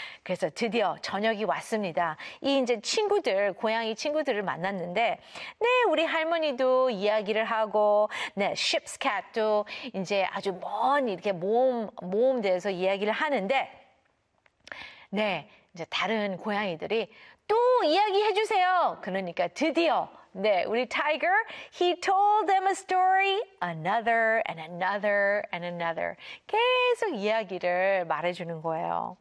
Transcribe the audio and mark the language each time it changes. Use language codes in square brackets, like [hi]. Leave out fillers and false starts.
[ko] 그래서 드디어 저녁이 왔습니다. 이 이제 친구들, 고양이 친구들을 만났는데, 네, 우리 할머니도 이야기를 하고, 네, ship's cat도 이제 아주 먼 이렇게 모험돼서 이야기를 하는데, 네, 이제 다른 고양이들이 또 이야기해 주세요. 그러니까 드디어, 네, 우리 [en] tiger, he told them a story, another and another and another. [ko] 계속 이야기를 말해주는 거예요.